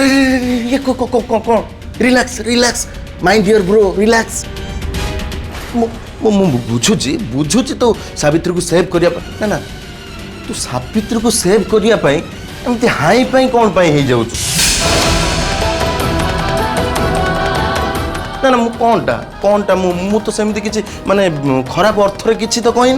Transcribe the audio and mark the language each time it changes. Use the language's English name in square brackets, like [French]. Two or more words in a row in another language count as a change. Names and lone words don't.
[Hindi] ये कौन [English] relax relax mind your bro relax [Odia] ମୁଁ ବୁଝୁଛି ବୁଝୁଛି ତୁ ସାବିତ୍ରୀକୁ ସେଭ୍ କରିବା ପାଇଁ ନା ନା ତୁ ସାବିତ୍ରୀକୁ ସେଭ୍ କରିବା ପାଇଁ ଏମିତି ହାଇ ପାଇଁ କ'ଣ ପାଇଁ ହେଇଯାଉଛୁ ନା ନା ମୁଁ କ'ଣଟା ମୁଁ ତ ସେମିତି କିଛି ମାନେ ଖରାପ ଅର୍ଥରେ କିଛି ତ କହିନି।